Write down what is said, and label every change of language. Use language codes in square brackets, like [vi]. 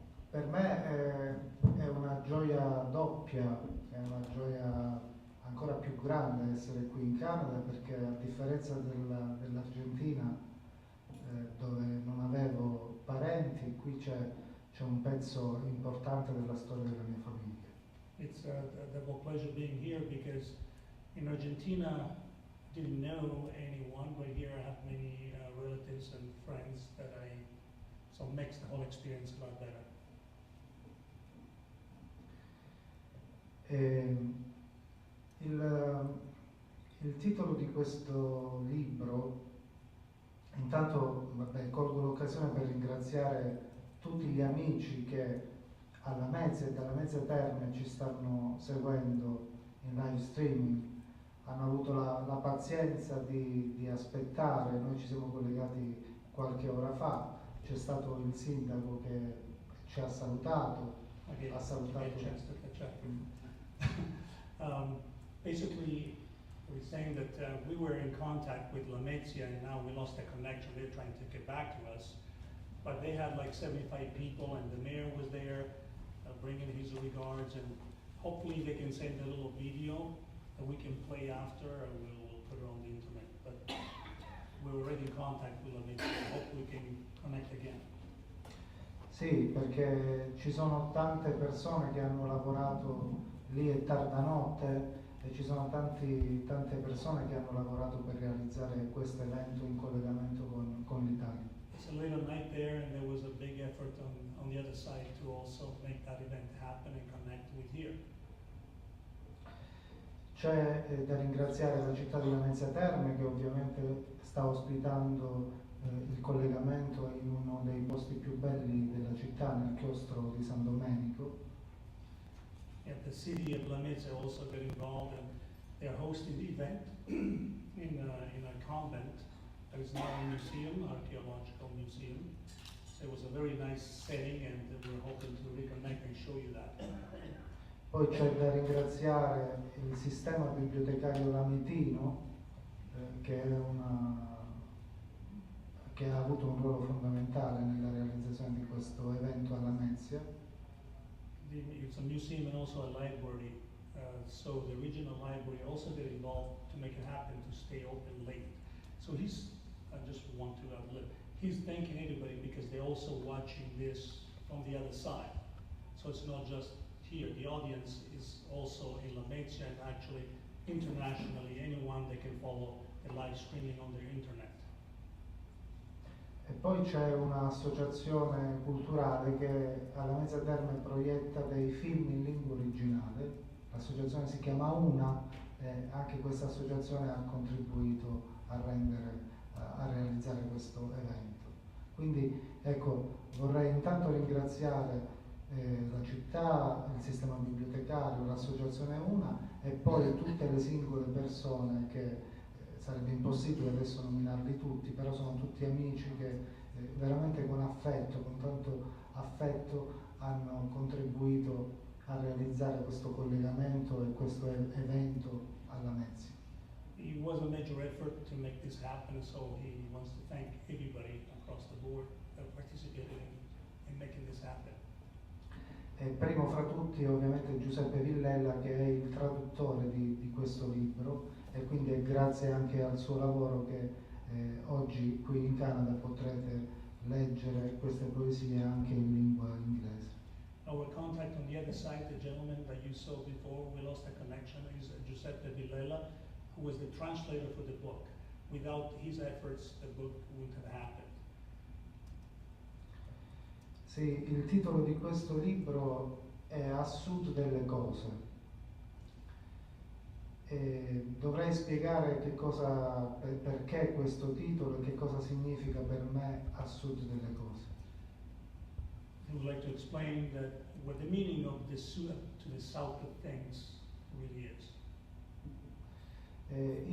[it] Per me è una gioia doppia, è una gioia ancora più grande essere qui in Canada, perché a differenza dell'Argentina, dove non avevo parenti, qui c'è un pezzo importante della storia della mia famiglia. [en] It's a double pleasure being here because in Argentina I didn't know anyone, but here I have many relatives and friends that so it makes the whole experience a lot better. [it] Il titolo di questo libro, intanto colgo l'occasione per ringraziare tutti gli amici che alla Lamezia e dalla Lamezia Terme ci stanno seguendo in live streaming, hanno avuto la pazienza di aspettare. Noi ci siamo collegati qualche ora fa, c'è stato il sindaco che ci ha salutato, [en] Okay, [it] ha salutato. [en] a chance to catch up. Basically, we're saying that we were in contact with Lamezia and now we lost the connection. They're trying to get back to us. But they had like 75 people and the mayor was there bringing his regards, and hopefully they can send a little video that we can play after and we'll put it on the internet. But we're already in contact with Lamezia and hope we can connect again. [it] Sì, perché ci sono tante persone che hanno lavorato lì, è tarda notte, e ci sono tante persone che hanno lavorato per realizzare questo evento in collegamento con l'Italia. [en] It's a late night there and there was a big effort on the other side to also make that event happen and connect with here. [it] C'è da ringraziare la città di Lamezia Terme, che ovviamente sta ospitando il collegamento in uno dei posti più belli della città, nel chiostro di San Domenico. [en] And the city of Lamezia also got involved and they're hosting the event in a convent. There is now a museum, archaeological museum. So it was a very nice setting and we're hoping to reconnect and show you that. [it] Poi c'è da ringraziare il sistema bibliotecario lametino, che ha avuto un ruolo fondamentale nella realizzazione di questo evento a Lamezia. [en] It's a museum and also a library. So the regional library also got involved to make it happen to stay open late. So I just want to he's thanking everybody because they're also watching this from the other side. So it's not just here. The audience is also in Lamezia and actually internationally, anyone that can follow the live streaming on their internet. [it] E poi c'è un'associazione culturale che alla Lamezia Terme proietta dei film in lingua originale. L'associazione si chiama Una e anche questa associazione ha contribuito a realizzare questo evento. Quindi ecco, vorrei intanto ringraziare la città, il sistema bibliotecario, l'associazione Una e poi tutte le singole persone che sarebbe impossibile adesso nominarli tutti, però sono tutti amici che veramente con tanto affetto hanno contribuito a realizzare questo collegamento e questo evento alla Lamezia. [en] It was a major effort to make this happen, so he wants to thank everybody across the board that participated in making this happen. [it] E primo fra tutti ovviamente Giuseppe Villela, che è il traduttore di questo libro, e quindi è grazie anche al suo lavoro che oggi qui in Canada potrete leggere queste poesie anche in lingua inglese. [en] Our contact on the other side, the gentleman that you saw before, we lost the connection, is Giuseppe Villela, who was the translator for the book. Without his efforts, the book wouldn't have happened. [it] Sì, il titolo di questo libro è A sud delle cose. E dovrei spiegare perché questo titolo e che cosa significa per me a sud delle cose. [en] I would like to explain what the meaning of the sud to the south of things really is.